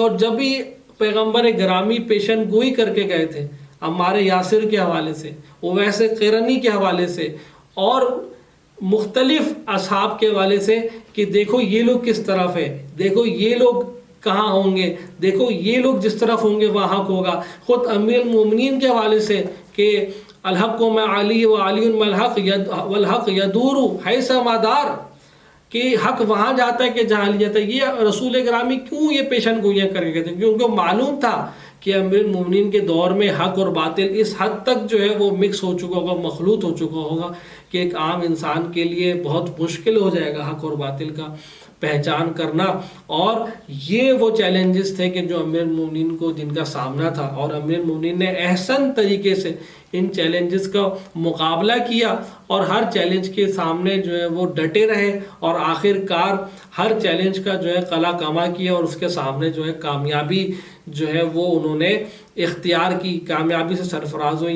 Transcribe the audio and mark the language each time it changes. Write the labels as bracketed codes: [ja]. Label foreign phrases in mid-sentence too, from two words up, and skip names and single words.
[ur] اور جب بھی پیغمبر گرامی پیشن گوئی کر کے گئے تھے عمار یاسر کے حوالے سے، ویسے قرنی کے حوالے سے اور مختلف اصحاب کے حوالے سے کہ دیکھو یہ لوگ کس طرف ہے، دیکھو یہ لوگ کہاں ہوں گے، دیکھو یہ لوگ جس طرف ہوں گے وہاں حق ہوگا. خود امیر المومنین کے حوالے سے کہ [ar] الحق و علی و علی والحق یدور حیث مدار، [ur] کہ حق وہاں جاتا ہے کہ جہاں لے جاتا ہے. یہ رسول گرامی کیوں یہ پیشن گوئیاں کر کے گئے تھے؟ کیونکہ ان کو معلوم تھا کہ امیر المومنین کے دور میں حق اور باطل اس حد تک جو ہے وہ مکس ہو چکا ہوگا، مخلوط ہو چکا ہوگا کہ ایک عام انسان کے لیے بہت مشکل ہو جائے گا حق اور باطل کا پہچان کرنا. اور یہ وہ چیلنجز تھے کہ جو امیر مومنین کو جن کا سامنا تھا، اور امیر مومنین نے احسن طریقے سے ان چیلنجز کا مقابلہ کیا اور ہر چیلنج کے سامنے جو ہے وہ ڈٹے رہے اور آخرکار ہر چیلنج کا جو ہے کلا کما کیا اور اس کے سامنے جو ہے کامیابی جو ہے وہ انہوں نے اختیار کی، کامیابی سے سرفراز ہوئے.